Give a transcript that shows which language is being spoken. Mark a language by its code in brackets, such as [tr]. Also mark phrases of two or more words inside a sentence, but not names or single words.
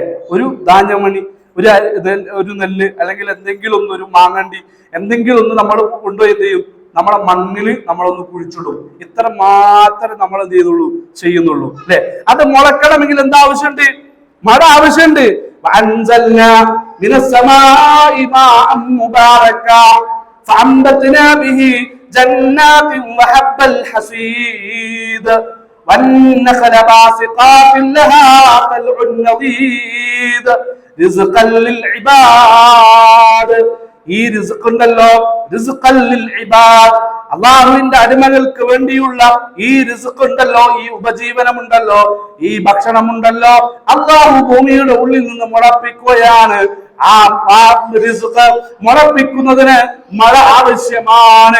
[ml] ഒരു ധാന്യമണി, ഒരു നെല്ല്, അല്ലെങ്കിൽ എന്തെങ്കിലും ഒരു മാങ്ങണ്ടി, എന്തെങ്കിലും ഒന്ന് നമ്മൾ കൊണ്ടുപോയി എന്ത് ചെയ്യും? നമ്മളെ മണ്ണിൽ നമ്മളൊന്ന് കുഴിച്ചിടും. ഇത്ര മാത്രമേ നമ്മൾ എന്ത് ചെയ്യുന്നുള്ളൂ, അല്ലെ? അത് മുളക്കണമെങ്കിൽ എന്താ ആവശ്യമുണ്ട്? മഴ ആവശ്യമുണ്ട്. [ar] وأنزلنا من السماء ماء مباركا فأنبتنا به جنات وحب الحصيد والنخل باسقات لها طلع نضيد رزقا للعباد. [ml] ഈ റിസ്ക് ഉണ്ടല്ലോ, [ar] رزقا للعباد, [ml] അള്ളാഹുവിന്റെ അടിമകൾക്ക് വേണ്ടിയുള്ള ഈ റിസ്ക് ഉണ്ടല്ലോ, ഈ ഉപജീവനമുണ്ടല്ലോ, ഈ ഭക്ഷണമുണ്ടല്ലോ, അള്ളാഹു ഭൂമിയുടെ ഉള്ളിൽ നിന്ന് മുളപ്പിക്കുകയാണ്. ആ റിസ്ക് മുളപ്പിക്കുന്നതിന് മഴ ആവശ്യമാണ്.